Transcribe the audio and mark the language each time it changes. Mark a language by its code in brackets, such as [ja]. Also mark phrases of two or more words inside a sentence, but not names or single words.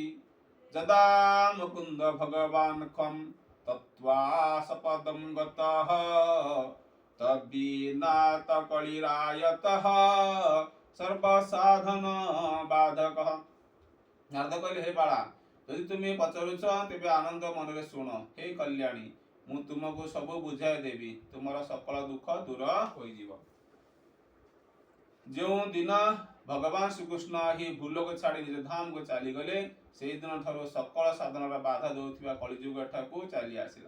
[sa] जदा मुकुंद भगवान् खं तत्वा सपदं गतः तद्विनाथ कलिरायतः सर्वसाधन बाधकः। [or] ନାରଦ କହିଲେ ହେ ବାଳା ଯଦି ତୁମେ ପଚାରୁଛ ତେବେ ଆନନ୍ଦ ମନରେ ଶୁଣ, ହେ କଲ୍ୟାଣୀ, ମୁଁ ତୁମକୁ ସବୁ ବୁଝାଇ ଦେବି, ତୁମର ସକଳ ଦୁଃଖ ଦୂର ହୋଇଯିବ। ଯେଉଁ ଦିନ ଭଗବାନ ଶ୍ରୀକୃଷ୍ଣ ଏହି ଭୂଲୋକ ଛାଡ଼ି ନିଜ ଧାମକୁ ଚାଲିଗଲେ, ସେହିଦିନ ଠାରୁ ସକଳ ସାଧନର ବାଧା ଦେଉଥିବା କଳିଯୁଗ ଏଠାକୁ ଚାଲି ଆସିଲା।